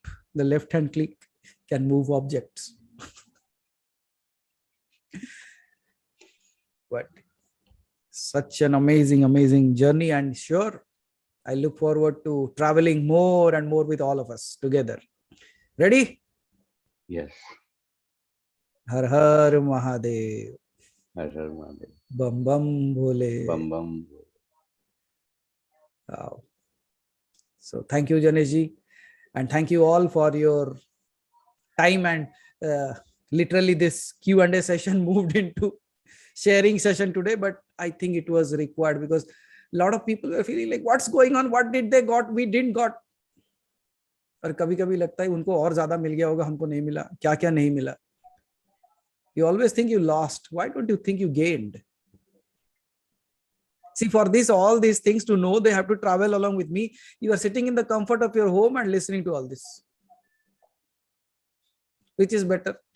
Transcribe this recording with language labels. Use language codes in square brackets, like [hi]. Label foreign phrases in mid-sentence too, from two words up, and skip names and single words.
[en] The left hand click can move objects. But such an amazing, amazing journey, and sure, I look forward to traveling more and more with all of us together. Ready? Yes. [hi] Har Har Mahadev. Har Har Mahadev. Bam Bam Bhole. Bam Bam. [en] Wow. So thank you, Janesh ji, and thank you all for your time. And literally this Q&A session moved into sharing session today, but I think it was required because a lot of people were feeling like, what's going on? What did they got? We didn't got. [hi] और कभी-कभी लगता है उनको और ज्यादा मिल गया होगा, हमको नहीं मिला. क्या-क्या नहीं मिला. [en] You always think you lost. Why don't you think you gained? See, for this, all these things to know, they have to travel along with me. You are sitting in the comfort of your home and listening to all this. Which is better?